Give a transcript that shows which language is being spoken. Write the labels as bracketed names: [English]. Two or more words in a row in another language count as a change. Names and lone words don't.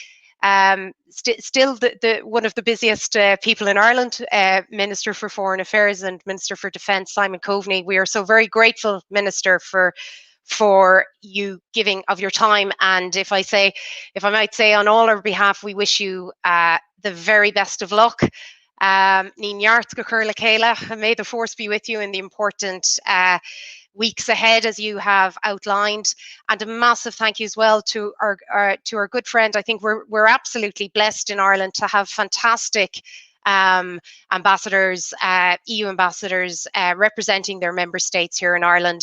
[English] Still one of the busiest people in Ireland, Minister for Foreign Affairs and Minister for Defence, Simon Coveney. We are so very grateful, Minister, for you giving of your time. And if I might say on all our behalf, we wish you the very best of luck. [Irish] Ní neart go cur le chéile, [English] and may the force be with you in the important weeks ahead, as you have outlined. And a massive thank you as well to our good friend. I think we're absolutely blessed in Ireland to have fantastic ambassadors, EU ambassadors representing their member states here in Ireland.